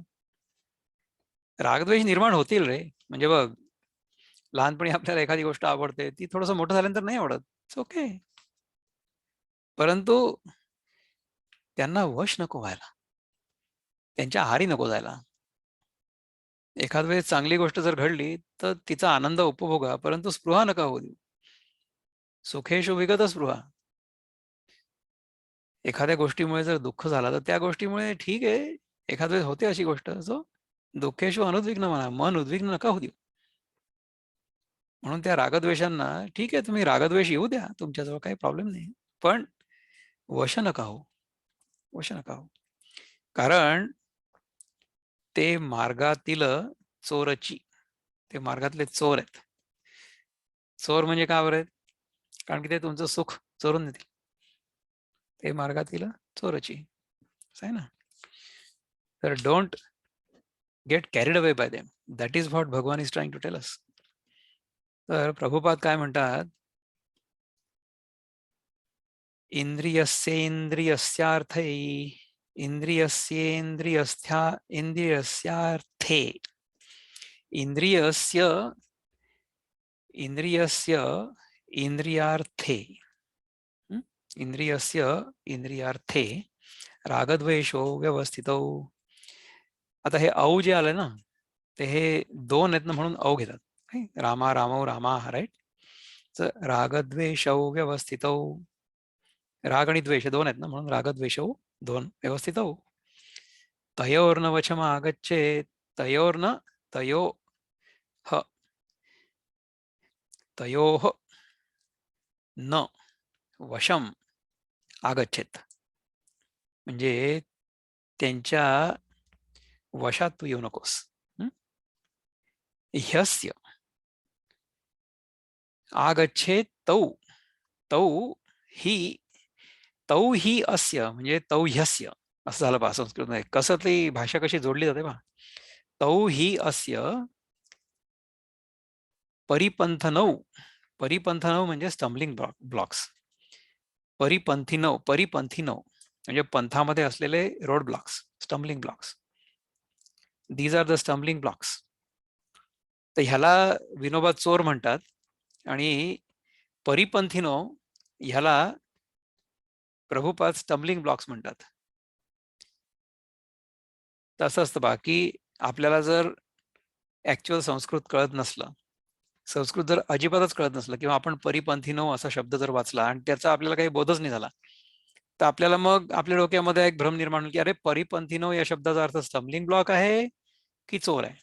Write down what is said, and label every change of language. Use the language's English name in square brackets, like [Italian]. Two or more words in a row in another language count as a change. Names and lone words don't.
[Marathi] रागद्वेष निर्माण होतील रे. म्हणजे बघ, लहानपणी आपल्याला एखादी गोष्ट आवडते, ती थोडंसं मोठं झाल्यानंतर नाही आवडत. [English] it's okay. [Marathi] परंतु त्यांना वश नको व्हायला, त्यांच्या आहारी नको जायला. एखाद वेळेस चांगली गोष्ट जर घडली तर तिचा आनंद उपभोगा, परंतु स्पृहा नका होऊ देऊ. [Sanskrit] सुखेषु विगत स्पृहा. [Marathi] एखाद्या गोष्टीमुळे जर दुःख झालं तर त्या गोष्टीमुळे ठीक आहे, एखाद वेळेस होते अशी गोष्ट. सो [Sanskrit] दुःखेषु अनुद्विग्न [Marathi] म्हणा, मन उद्विग्न नका होऊ देऊ. म्हणून त्या रागद्वेषांना ठीक आहे, तुम्ही रागद्वेष येऊ द्या, तुमच्याजवळ काही प्रॉब्लेम नाही, पण वश नका हो. वश नका हो. कारण ते मार्गातील चोरची. ते मार्गातले चोर आहेत. चोर म्हणजे का बरं आहेत? कारण की ते तुमचं सुख चोरून नेतील. ते मार्गातील चोरची आहे ना. [English] तर don't get carried away by them. that is what Bhagwan is trying to tell us. [Marathi] तर प्रभुपाद काय म्हणतात? [Sanskrit] इंद्रियस्येंद्रियस्यार्थे इंद्रियस्येंद्रियस्यार्थे इंद्रियस्य इंद्रियार्थे इंद्रियस्य इंद्रियार्थे रागद्वेषो व्यवस्थितौ. [Marathi] आता हे औ जे आलं ना, ते हे दोन आहेत ना, म्हणून औ घेतात. [Sanskrit] रामा रामौ रामा, राईट. [Marathi] तर [Sanskrit] रागद्वेषौ व्यवस्थितौ. [Marathi] राग आणि द्वेष दोन आहेत ना, म्हणून रागद्वेषौ दोन व्यवस्थितौ. [Sanskrit] तयोर्न वचमागच्छे. तयोर्न तयो ह तयोः न वशम आगच्छेत. [Marathi] म्हणजे त्यांच्या वशात तू येऊ नकोस. [Sanskrit] ह्यस्य आगच्छेत तौ तौ ही अस्य म्हणजे तौ ह्यस्य असं झालं पहा संस्कृतमध्ये. [Marathi] कसं ती भाषा कशी जोडली जाते पहा. [Sanskrit] तौ ही अस्य परिपंथनौ म्हणजे [English] stumbling blocks. [Marathi] परिपंथीनौ म्हणजे पंथामध्ये असलेले [English] road blocks, stumbling blocks. these are the stumbling blocks. [Marathi] तर ह्याला विनोबा चोर म्हणतात आणि परिपंथीनो ह्याला प्रभुपाद [English] stumbling blocks [Marathi] म्हणतात. तसं असतं बा की आपल्याला जर ऍक्च्युअल संस्कृत कळत नसलं, संस्कृत जर अजिबातच कळत नसलं किंवा आपण परिपंथीनो असा शब्द जर वाचला आणि त्याचा आपल्याला काही बोधच नाही झाला, तर आपल्याला मग आपल्या डोक्यामध्ये एक भ्रम निर्माण होईल की अरे परिपंथीनो या शब्दाचा अर्थ [English] stumbling block [Marathi] आहे की चोर आहे.